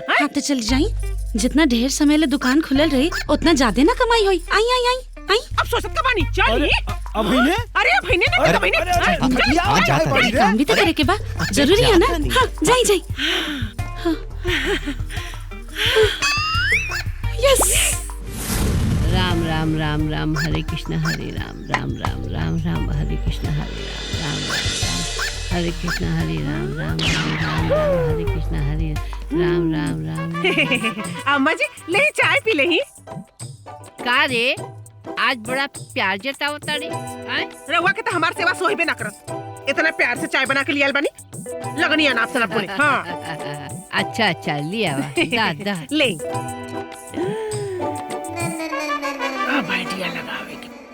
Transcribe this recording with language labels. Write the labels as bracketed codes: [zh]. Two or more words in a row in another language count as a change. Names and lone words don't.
[bho] हाँ तो चल जाई, जितना ढेर समय ले दुकान खुलल रही उतना ज्यादा ना कमाई होई। आई। अब सोचत का बानी चल। अरे भईने काम भी तो करे के बा, जरूरी है ना। हाँ, जाई। यस। [sa] राम राम राम राम हरे कृष्ण हरे राम राम राम राम राम हरे कृष्ण हरे राम राम राम हरे कृष्ण हरे राम राम राम राम राम हरे कृष्ण हरे राम राम राम। [bho] अम्मा जी ले चाय पी लेही। का रे, आज बड़ा प्यार जतावता रे। रहुआ के तो हमार सेवा सोहिबे ना करत, इतना प्यार से चाय बना के लियाल बानी, लगनी अनाप शनाप बोले। हाँ अच्छा लिया दा ले। आइडिया लगावे के।